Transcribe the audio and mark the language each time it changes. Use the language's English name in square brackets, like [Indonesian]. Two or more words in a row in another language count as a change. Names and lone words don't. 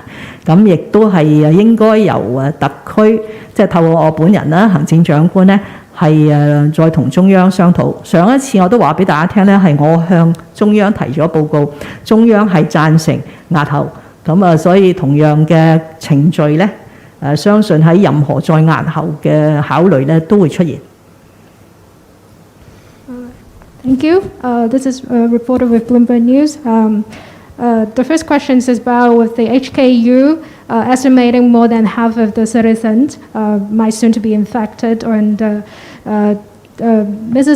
[Cantonese] 咁亦都係應該由特區，即係透過我本人啦，行政長官呢係再同中央商討。上一次我都話俾大家聽呢，係我向中央提咗報告，中央係贊成押後。咁所以同樣嘅程序呢，相信喺任何再押後嘅考慮呢都會出現。 [English] Thank you. This is a reporter with Bloomberg News. The first question is about with the HKU estimating more than half of the citizens might soon to be infected, and Mrs.